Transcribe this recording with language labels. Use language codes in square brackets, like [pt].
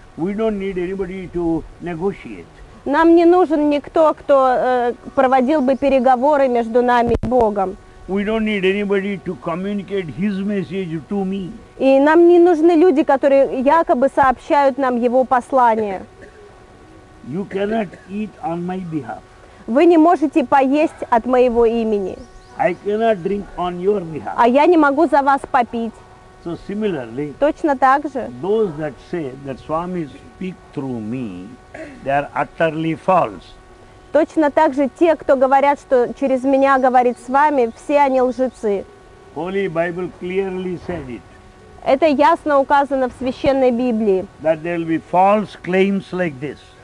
[en] We don't need anybody to negotiate. [ru] Нам не нужен никто, кто проводил бы переговоры между нами и Богом. [en] We don't need anybody to communicate his message to me. [ru] И нам не нужны люди, которые якобы сообщают нам его послание. [en] You cannot eat on my behalf. [ru] Вы не можете поесть от моего имени, [en] I cannot drink on your behalf. [ru] а я не могу за вас попить. [en] So similarly, [ru] Точно так же [en] those that say that Swami speak through me, they are utterly false. [ru] Точно так же те, кто говорят, что через меня говорит с вами, все они лжецы. [en] Holy Bible clearly said it, [ru] Это ясно указано в Священной Библии, [en] that there will be false claims like this,